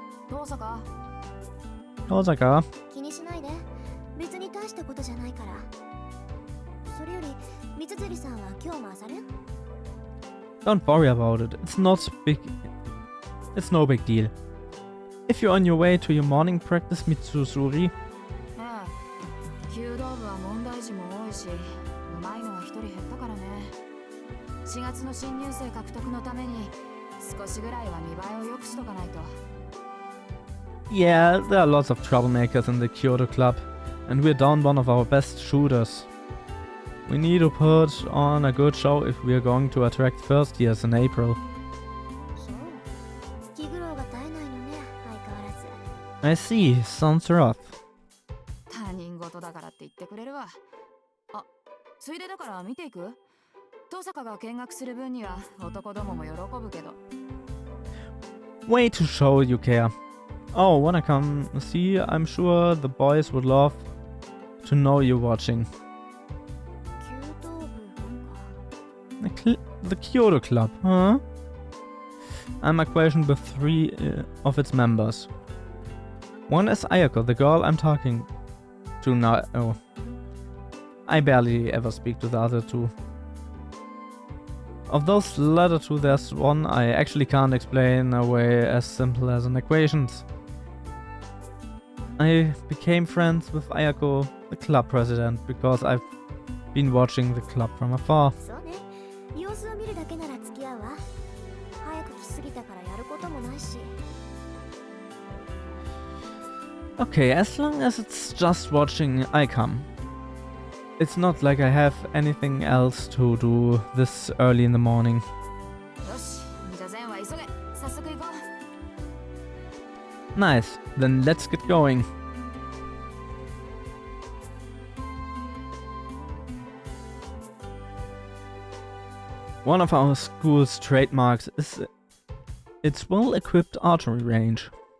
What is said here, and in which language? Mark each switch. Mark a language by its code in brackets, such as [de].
[ja] 遠坂 [en] Osaka, [ja] 気にしないで。別に大したことじゃないから。それより、三辻さんは今日も朝練？ [en] don't worry about it. It's no big deal. If you're on your way to your morning practice, Mitsusuri, [ja] ええ弓道部は問題児も多いしうまいのは一人減ったからね4月の新入生獲得のために少しぐらいは見栄えを良くしとかないと [en] yeah, there are lots of troublemakers in the Kyoto club, and we're down one of our best shooters. We need to put on a good show if we're going to attract first years in April. [ja] そう。気苦労が絶えないのね、相変わらず。 [en] I see, sounds rough. [ja] 他人事だからって言ってくれるわあついでだから見ていく遠坂が見学する分には男どもも喜ぶけど [en] Way to show you care. Oh, wanna come see? I'm sure the boys would love to know you're watching. [ja] 弓道部か。 [en] The Kyoto Club, huh? I'm acquainted with 3 of its members. One is Ayako, the girl I'm talking to now. Oh. I barely ever speak to the other 2. Of those latter 2, there's one I actually can't explain away as simple as an equations. I became friends with Ayako, the club president, because I've been watching the club from afar. [ja] そうね。様子を見るだけなら付き合うわ。早く来すぎたからやることもないし。 [en] Okay, as long as it's just watching, I come. It's not like I have anything else to do this early in the morning. [ja] よしじゃあ善は急げ早速行こう [en] Nice, then let's get going. One of our school's trademarks is its well-equipped archery range.